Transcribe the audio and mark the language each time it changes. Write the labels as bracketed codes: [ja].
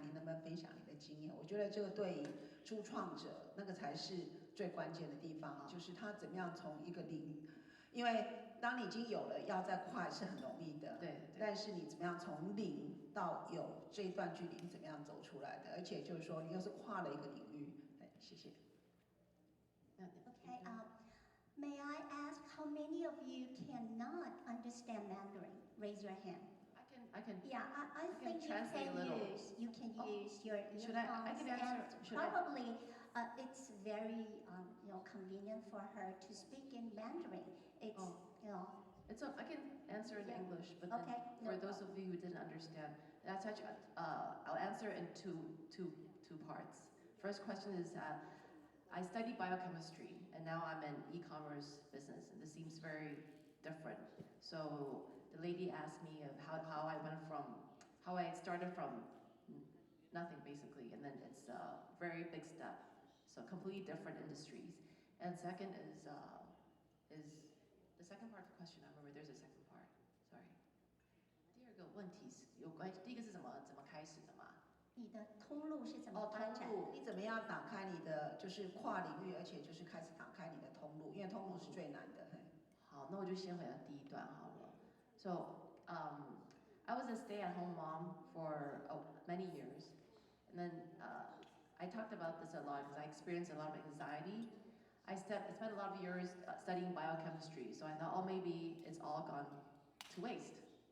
[zh] 你能不能分享你的经验？我觉得这个对于初创者那个才是最关键的地方，就是他怎么样从一个零，因为当你已经有了，要再快是很容易的，对。但是你怎么样从零到有这一段距离，你怎么样走出来的？而且就是说，你又是跨了一个领域。谢谢。 [en] Okay. May I ask how many of you cannot understand Mandarin? Raise your hand. I can. Yeah, I think you can use your earphones, I can answer. And probably it's very convenient for her to speak in Mandarin. It's I can answer in English, but okay, for those of you who didn't understand, that's actually I'll answer in two parts. First question is I studied biochemistry, and now I'm in e-commerce business, and this seems very different. So the lady asked me of how I started from nothing basically, and then it's a very big step. So completely different industries. And second is the second part of the question. I remember there's a second part. Sorry. [zh] 第二个问题是有关，第一个是怎么开始的嘛？你的通路是怎么发展？你怎么样打开你的就是跨领域，而且就是开始打开你的通路，因为通路是最难的。好，那我就先回答第一段好了。 [en] So I was a stay-at-home mom for many years, and then I talked about this a lot because I experienced a lot of anxiety. I spent a lot of years studying biochemistry, so I thought, oh, maybe it's all gone to waste.